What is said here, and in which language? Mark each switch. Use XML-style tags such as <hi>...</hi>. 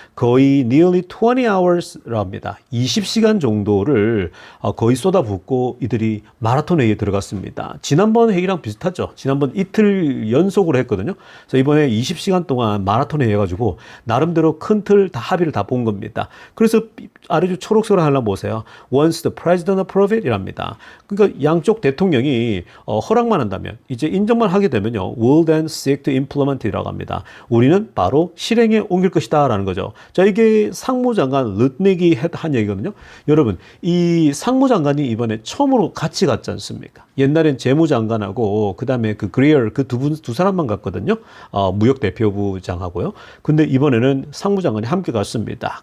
<ko>거의</ko> <en>nearly 20 hours</en> <ko>라고 합니다. 20시간 정도를 거의 쏟아붓고 이들이 마라톤 회의에 들어갔습니다. 지난번 회의랑 비슷하죠. 지난번 이틀 연속으로 했거든요. 그래서 이번에 20시간 동안 마라톤 회의 해가지고 나름대로 큰 틀 다 합의를 다 본 겁니다. 그래서 아래쪽 초록색으로 하나 보세요.</ko> <en>Once the president approve it 이랍니다.</en> <ko>그러니까 양쪽 대통령이 허락만 한다면 이제 인정만 하게 되면요.</ko> <en>will then seek to implement 이라고 합니다.</en> <ko>우리는 바로 실행에 옮길 것이다 라는 거죠. 자, 이게 상무장관 르트닉이 한 얘기거든요. 여러분, 이 상무장관이 이번에 처음으로 같이 갔지 않습니까? 옛날엔 재무장관하고 그다음에 그 그리얼 그 두 사람만 갔거든요. 무역대표부장하고요. 근데 이번에는 상무장관이 함께 갔습니다.</ko>